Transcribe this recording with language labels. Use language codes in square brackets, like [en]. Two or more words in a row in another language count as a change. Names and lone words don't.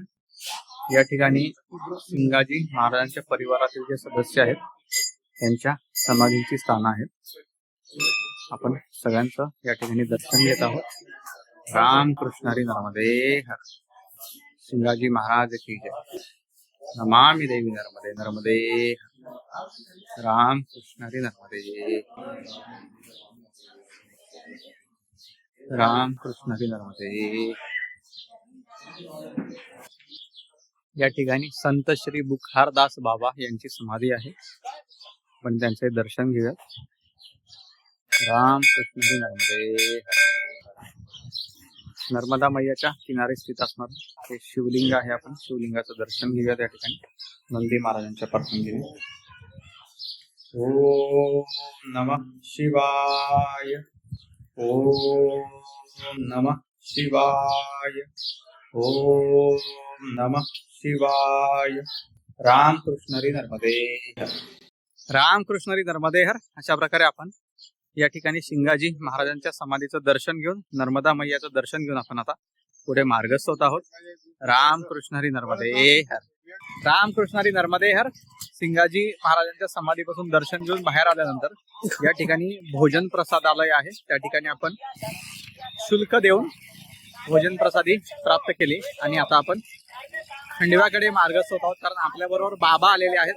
[mr] या ठिकाणी सिंगाजी महाराजांच्या परिवारातील जे सदस्य आहेत त्यांच्या समाधींची स्थानं आहेत। आपण सगळ्यांचं या ठिकाणी दर्शन घेत आहोत। रामकृष्णारी नर्मदे हर। सिंगाजी महाराज [hi] की जय। [sa] नमामि देवी नर्मदे, नर्मदे हर। [mr] रामकृष्णारी नर्मदे। रामकृष्णारी नर्मदे। या ठिकाणी संत श्री बुखारदास बाबा यांची समाधी आहे, पण त्यांचे दर्शन घेऊया। रामकृष्णारी नर्मदे हर। नर्मदा मैयाच्या किनारे स्थित असणार हे शिवलिंग आहे। आपण शिवलिंगाचं दर्शन घेऊया त्या ठिकाणी नंदी महाराजांच्या परवानगीने। [sa] ओम नमः शिवाय। ओम नमः शिवाय। ओम नमः शिवाय। [mr] रामकृष्णारी नर्मदे हर। रामकृष्णारी नर्मदे हर। अशा प्रकारे आपण या ठिकाणी सिंगाजी महाराजांच्या समाधीचं दर्शन घेऊन नर्मदा मैयाचं दर्शन घेऊन आपण आता पुढे मार्गस्थ होत आहोत। रामकृष्णारी नर्मदे हर। रामकृष्णारी नर्मदे हर। सिंगाजी महाराजांच्या समाधीपासून दर्शन घेऊन बाहेर आल्यानंतर या ठिकाणी भोजन प्रसादालय आहे, त्या ठिकाणी आपण शुल्क देऊन भोजन प्रसादी प्राप्त केली आणि आता आपण खंडव्याकडे मार्गस्थ होत आहोत, कारण आपल्या बरोबर बाबा आलेले आहेत।